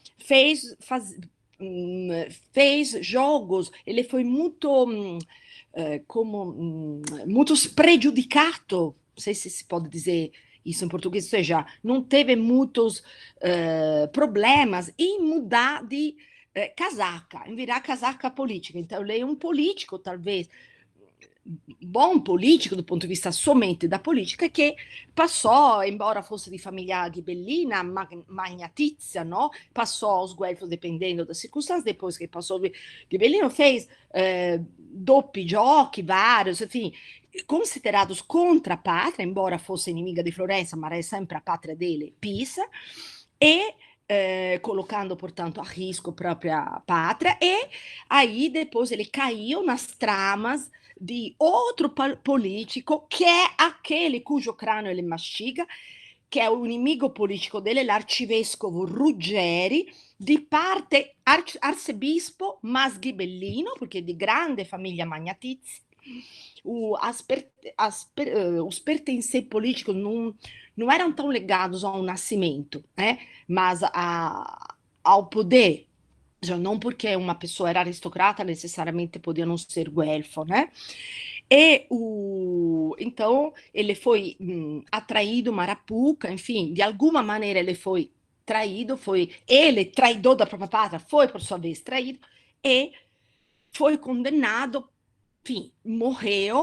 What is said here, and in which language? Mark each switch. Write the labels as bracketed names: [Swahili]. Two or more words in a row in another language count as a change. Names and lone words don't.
[Portuguese] fez jogos, ele foi muito muito prejudicato, não sei se se pode dizer isso em português, ou seja, não teve muitos problemas em mudar de casaca, em virar casaca política. Então, ele é um político, talvez, bom político do ponto de vista somente da política, [Italian] che passò, [Portuguese] embora fosse [Italian] di famiglia ghibellina, magnatizia, no? [Portuguese] Passò aos guelfos dependendo das circunstâncias, depois que passou ghibellino, fez [Italian] doppi giochi, [Portuguese] vários, enfim, considerados contra a pátria, embora fosse inimiga di Florenza, [Italian] ma era sempre [Portuguese] a pátria dele, Pisa, e colocando, portanto, a risco a própria pátria, e aí depois ele caiu nas tramas de outro político, que é aquele cujo crânio ele mastiga, que é o inimigo político dele, [Italian] l'arcivescovo Ruggeri, di parte [Portuguese] arcebispo, mas [Italian] ghibellino, perché di grande famiglia magnatizia. [Portuguese] Os pertencer políticos não eram tão ligados ao nascimento, né? Mas ao poder. Não porque uma pessoa era aristocrata necessariamente podia não ser guelfo, né? Então ele foi atraído, Marapuca, enfim, de alguma maneira ele foi traído, ele, traidor da própria pátria, foi por sua vez traído e foi condenado, enfim, morreu,